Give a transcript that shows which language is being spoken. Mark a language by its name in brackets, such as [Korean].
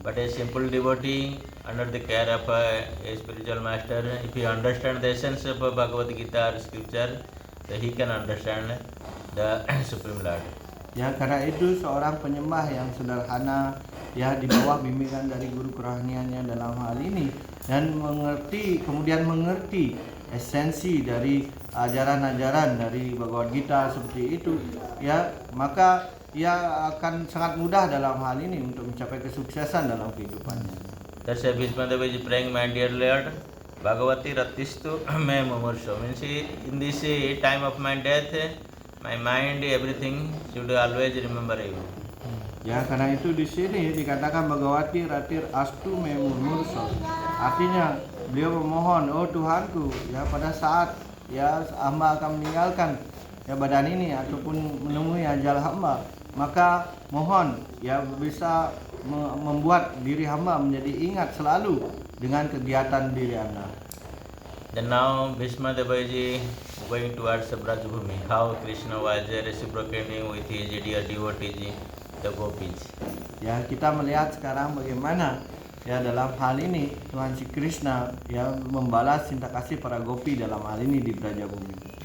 [English] But a simple devotee under the care of a spiritual master, if he understands the essence of Bhagavad Gita or scripture, then he can understand the Supreme Lord. [Indonesian] Ya, karena itu seorang penyembah yang sederhana ya di bawah bimbingan dari guru kerohaniannya dalam hal ini dan kemudian mengerti esensi dari ajaran-ajaran dari Bhagavad Gita seperti itu, ya maka ia akan sangat mudah dalam hal ini untuk mencapai kesuksesan dalam kehidupannya. [English] That's why Bhishmadeva is praying, my dear Lord, [Sanskrit] Bhagavati Ratistu me mumurso. [English] Means in this time of my death, my mind, everything should always remember you. [Indonesian] Ya, karena itu di sini dikatakan [Sanskrit] Bhagavati Ratir Astu me mumurso. [Indonesian] Artinya beliau memohon, oh Tuhanku, ya pada saat ya hamba akan meninggalkan ya badan ini ataupun menemui ajal hamba, maka mohon ya bisa membuat diri hamba menjadi ingat selalu dengan kegiatan diri Anda. [English] Then now Bhishmadeva is going towards Brajabhumi. How Krishna was reciprocating with his dear devotees, the gopis. [Indonesian] Ya, kita melihat sekarang bagaimana ya dalam hal ini Tuhan Sri Krishna ya membalas cinta kasih para gopi dalam hal ini di Brajabhumi.